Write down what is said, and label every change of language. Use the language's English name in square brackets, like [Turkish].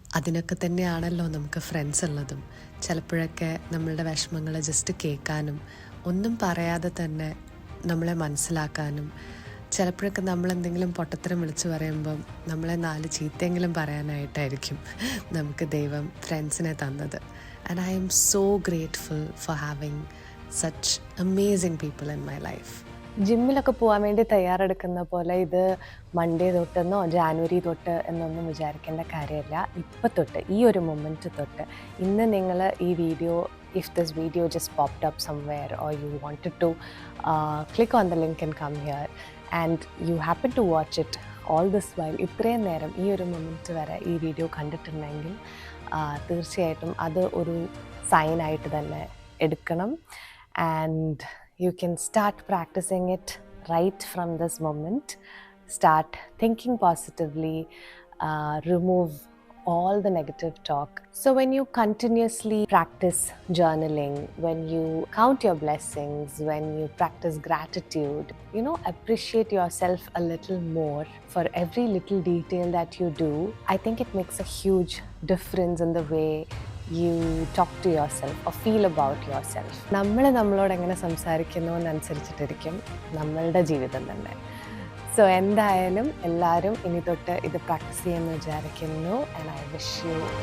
[Malayalam] അതിനൊക്കെ തന്നെയാണല്ലോ നമുക്ക് ഫ്രണ്ട്സ് ഉള്ളതും. ചിലപ്പോഴൊക്കെ നമ്മളുടെ വിഷമങ്ങൾ ജസ്റ്റ് കേൾക്കാനും ഒന്നും പറയാതെ തന്നെ നമ്മളെ മനസ്സിലാക്കാനും, ചിലപ്പോഴൊക്കെ നമ്മളെന്തെങ്കിലും പൊട്ടത്തരം വിളിച്ച് പറയുമ്പം നമ്മളെ 4 ചീത്തയെങ്കിലും പറയാനായിട്ടായിരിക്കും നമുക്ക് ദൈവം ഫ്രണ്ട്സിനെ തന്നത്. [English] And I'm so grateful for having such amazing people in my life. [Malayalam] ജിമ്മിലൊക്കെ പോകാൻ വേണ്ടി തയ്യാറെടുക്കുന്ന പോലെ ഇത് മൺഡേ തൊട്ടെന്നോ ജാനുവരി തൊട്ട് എന്നൊന്നും വിചാരിക്കേണ്ട കാര്യമില്ല. ഇപ്പം തൊട്ട്, ഈ ഒരു മൊമെൻറ്റ് തൊട്ട്, ഇന്ന് നിങ്ങൾ ഈ video, [English] if this video just popped up somewhere or you wanted to click on the link and come here and you happen to watch it all this while, [Malayalam] ഇത്രയും നേരം ഈ ഒരു മൊമെൻറ്റ് വരെ ഈ വീഡിയോ കണ്ടിട്ടുണ്ടെങ്കിൽ തീർച്ചയായിട്ടും അത് ഒരു സൈനായിട്ട് തന്നെ എടുക്കണം. [English] And you can start practicing it right from this moment start thinking positively, remove all the negative talk. So when you continuously practice journaling, when you count your blessings, when you practice gratitude, appreciate yourself a little more for every little detail that you do, I think it makes a huge difference in the way you talk to yourself or feel about yourself. [Malayalam] നമ്മൾ നമ്മളോട് എങ്ങനെ സംസാരിക്കുന്നു എന്നനുസരിച്ചിട്ടിരിക്കും നമ്മളുടെ ജീവിതം തന്നെ. So എന്തായാലും എല്ലാവരും ഇനി തൊട്ട് ഇത് പ്രാക്ടീസ് ചെയ്യുമെന്ന് വിചാരിക്കുന്നു. [English] and I wish you